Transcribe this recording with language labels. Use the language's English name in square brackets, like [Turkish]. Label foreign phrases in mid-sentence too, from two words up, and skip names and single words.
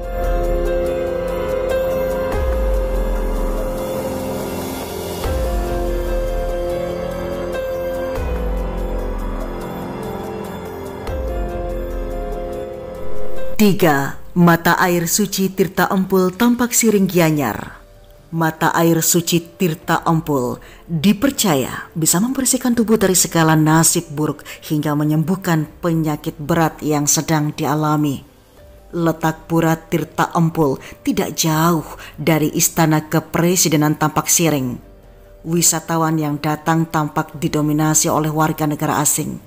[Indonesian] Tiga, mata air suci Tirta Empul Tampak Siring Gianyar. Mata air suci Tirta Empul dipercaya bisa membersihkan tubuh dari segala nasib buruk hingga menyembuhkan penyakit berat yang sedang dialami. Letak Pura Tirta Empul tidak jauh dari Istana Kepresidenan Tampak Siring. Wisatawan yang datang tampak didominasi oleh warga negara asing.